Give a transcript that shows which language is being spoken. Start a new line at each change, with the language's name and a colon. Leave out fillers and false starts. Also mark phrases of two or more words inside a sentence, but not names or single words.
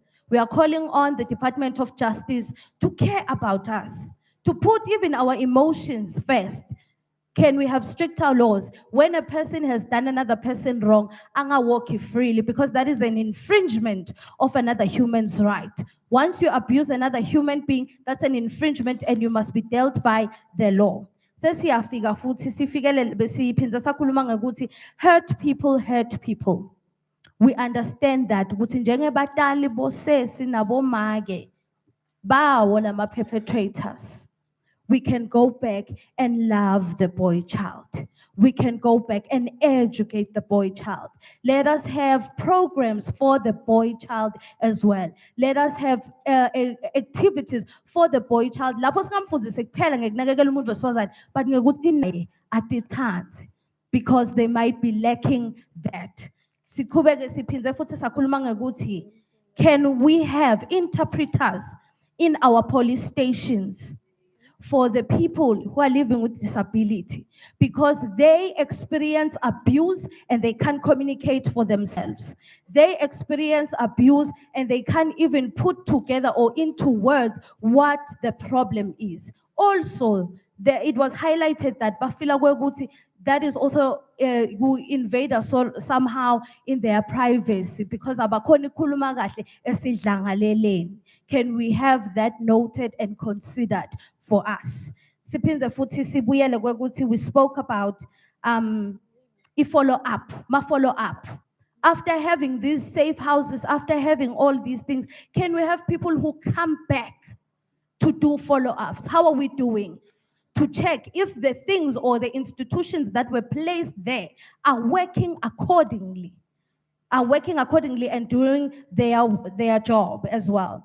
English: We are calling on the Department of Justice to care about us, to put even our emotions first. Can we have stricter laws? When a person has done another person wrong, anga walk freely, because that is an infringement of another human's right. Once you abuse another human being, that's an infringement and you must be dealt by the law.
Swati: Sesiyafika futhi sifikele besiphinza sakhuluma ngokuthi
English: hurt people. We understand that
Swati: ukuthi njengebatali bosesi nabomake bawo lama
English: perpetrators, we can go back and love the boy child. We can go back and educate the boy child. Let us have programs for the boy child as well. Let us have activities for the boy child.
Swati: Lapho singamfundisi kuphela ngekunakekela umuntu wesifazane, but ngekuthi naye atithande,
English: because they might be lacking that.
Swati: Sikhubeke siphindze futhi sakhuluma ngokuthi,
English: can we have interpreters in our police stations for the people who are living with disability, because they experience abuse and they can't communicate for themselves. They experience abuse and they can't even put together or into words what the problem is. Also, it was highlighted that
Swati: bafila kwekuthi
English: that is also who invade us somehow in their privacy, because
Swati: abakhoni khuluma kahle esidlangaleleni.
English: Can we have that noted and considered for us?
Swati: Siphinze futhi sibuyele kwekuthi
English: we spoke about follow up. After having these safe houses, after having all these things, can we have people who come back to do follow-ups? How are we doing? To check if the things or the institutions that were placed there are working accordingly and doing their job as well.